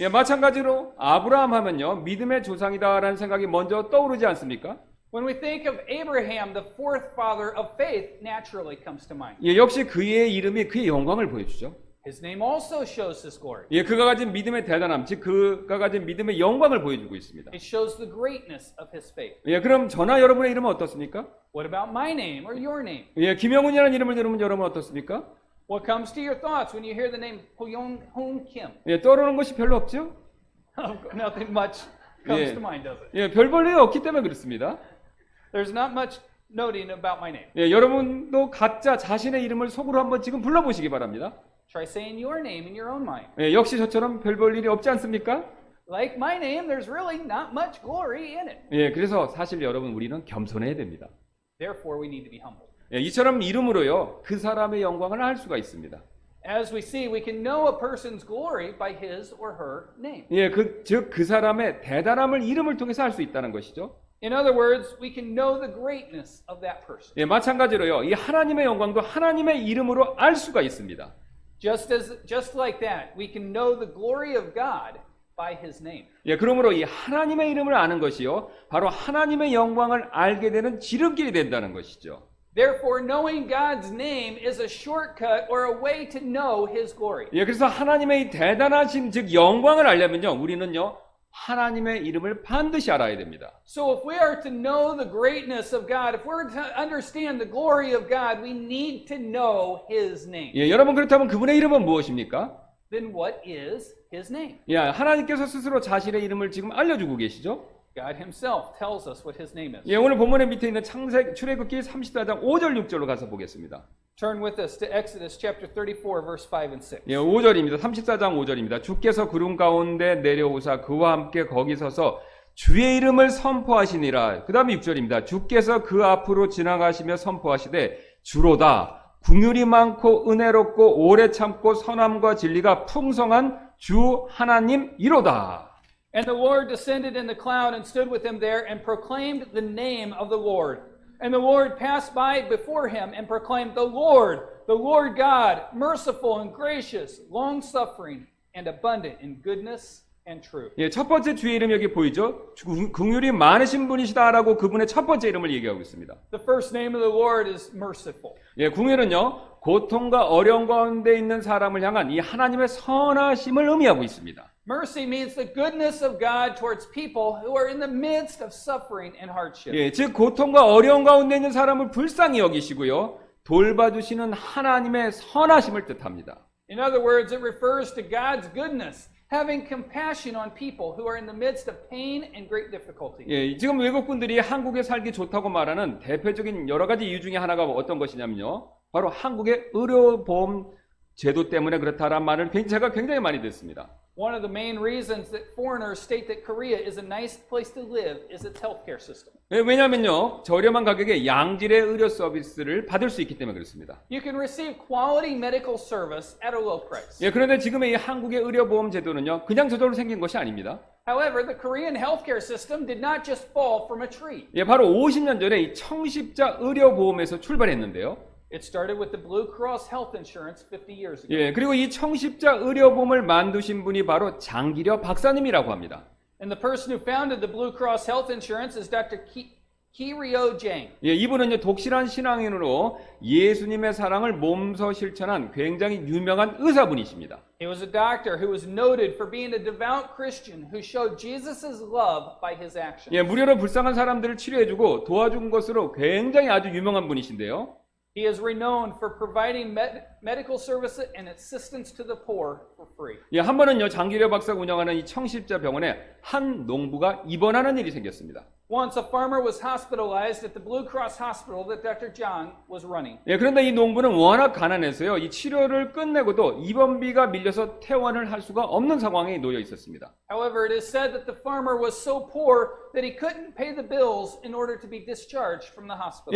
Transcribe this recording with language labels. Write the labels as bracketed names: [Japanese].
[Korean] 예, 마찬가지로 아브라함 하면요, 믿음의 조상이다라는 생각이 먼저 떠오르지 않습니까? [English] When we think of Abraham, the fourth father of faith, naturally comes to mind. [Korean] 예, 역시 그의 이름이 그의 영광을 보여주죠. [English] His name also shows his glory. [Korean] 예, 그가 가진 믿음의 대단함, 즉 그가 가진 믿음의 영광을 보여주고 있습니다. [English] It shows the greatness of his faith. [Korean] 예, 그럼 저나 여러분의 이름은 어떻습니까? [English] What about my name or your name? [Korean] 예, 김영훈이라는 이름을 들으면 여러분 어떻습니까? [English] What comes to your thoughts when you hear the name Hoon Kim? [Korean] 예, 떠오르는 것이 별로 없죠? [English] Nothing much comes Yeah. to mind, does it? [Korean] 예, 별 볼일이 없기 때문에 그렇습니다. [English] There's not much noting about my name. [Korean] 예, 여러분도 각자 자신의 이름을 속으로 한번 지금 불러보시기 바랍니다. [English] Try saying your name in your own mind. [Korean] 예, 역시 저처럼 별 볼 일이 없지 않습니까? [English] Like my name, there's really not much glory in it. [Korean] 예, 그래서 사실 여러분 우리는 겸손해야 됩니다. [English] Therefore, we need to be humble. [Korean] 예, 이처럼 이름으로요 그 사람의 영광을 알 수가 있습니다. [English] As we see, we can know a person's glory by his or her name. [Korean] 예, 즉 그 사람의 대단함을 이름을 통해서 알 수 있다는 것이죠. [English] In other words, we can know the greatness of that person. [Korean] 예, 마찬가지로요 이 하나님의 영광도 하나님의 이름으로 알 수가 있습니다. [English] Just like that, we can know the glory of God by his name. [Korean] 예, 그러므로 이 하나님의 이름을 아는 것이요 바로 하나님의 영광을 알게 되는 지름길이 된다는 것이죠. [English] Therefore, knowing God's name is a shortcut or a way to know his glory. [Korean] 예, 그래서 하나님의 이 대단하심 즉 영광을 알려면요 우리는요 하나님의 이름을 반드시 알아야 됩니다. [English] So if we are to know the greatness of God, if we're to understand the glory of God, we need to know his name. [Korean] 예, 여러분 그렇다면 그분의 이름은 무엇입니까? [English] Then what is his name? [Korean] 예, 하나님께서 스스로 자신의 이름을 지금 알려주고 계시죠. [English] God himself tells us what his name is. [Korean] 예, 오늘 본문의 밑에 있는 출애굽기 34장 5절 6절로 가서 보겠습니다. [English] Turn with us to Exodus chapter 34 verse 5 and 6. [Korean] 예, 5절입니다. 34장 5절입니다. 주께서 구름 가운데 내려오사 그와 함께 거기 서서 주의 이름을 선포하시니라. 그 다음에 6절입니다. 주께서 그 앞으로 지나가시며 선포하시되 주로다 긍휼이 많고 은혜롭고 오래 참고 선함과 진리가 풍성한 주 하나님 이로다. [English] And the Lord descended in the cloud and stood with him there and proclaimed the name of the Lord. And the Lord passed by before him and proclaimed, the Lord God, merciful and gracious, long-suffering and abundant in goodness and truth. [Korean] 예, 첫 번째 주의 이름 여기 보이죠? 긍휼이 많으신 분이시다라고 그분의 첫 번째 이름을 얘기하고 있습니다. [English] The first name of the Lord is merciful. [Korean] 예, 긍휼은요 고통과 어려움 가운데 있는 사람을 향한 이 하나님의 선하심을 의미하고 있습니다. [English] Mercy means the goodness of God towards people who are in the midst of suffering and hardship. [Korean] 예, 즉 고통과 어려움 가운데 있는 사람을 불쌍히 여기시고요 돌봐주시는 하나님의 선하심을 뜻합니다. [English] In other words, it refers to God's goodness, having compassion on people who are in the midst of pain and great difficulty. [Korean] 예, 지금 외국분들이 한국에 살기 좋다고 말하는 대표적인 여러 가지 이유 중에 하나가 어떤 것이냐면요 바로 한국의 의료보험 제도 때문에 그렇다라는 말을 제가 굉장히 많이 듣습니다. [English] One of the main reasons that foreigners state that Korea is a nice place to live is its healthcare system. [Korean] 예, 왜냐하면요 저렴한 가격에 양질의 의료 서비스를 받을 수 있기 때문에 그렇습니다. [English] You can receive quality medical service at a low price. [Korean] 예, 그런데 지금의 이 한국의 의료보험 제도는요 그냥 저절로 생긴 것이 아닙니다. [English] However, the Korean healthcare system did not just fall from a tree. [Korean] 예, 바로 50년 전에 이 청십자 의료보험에서 출발했는데요. [English] It started with the Blue Cross health insurance 50 years ago. [Korean] 예, 그리고 이 청십자 의료보험을 만드신 분이 바로 장기려 박사님이라고 합니다. [English] And the person who founded the Blue Cross health insurance is Dr. Ki-ryo Jang. [Korean] 예, 이분은요 독실한 신앙인으로 예수님의 사랑을 몸소 실천한 굉장히 유명한 의사분이십니다. [English] He was a doctor who was noted for being a devout Christian who showed Jesus' love by his actions. [Korean] 예, 무료로 불쌍한 사람들을 치료해주고 도와준 것으로 굉장히 아주 유명한 분이신데요. [English] He is renowned for providing medical service and assistance to the poor for free. [Korean] 예, 한 번은요 장기려 박사가 운영하는 이 청십자 병원에 한 농부가 입원하는 일이 생겼습니다. [English] Once a farmer was hospitalized at the Blue Cross hospital that Dr. Zhang was running. [Korean] 예, 그런데 이 농부는 워낙 가난해서요 이 치료를 끝내고도 입원비가 밀려서 퇴원을 할 수가 없는 상황에 놓여 있었습니다. [English] However, it is said that the farmer was so poor that he couldn't pay the bills in order to be discharged from the hospital.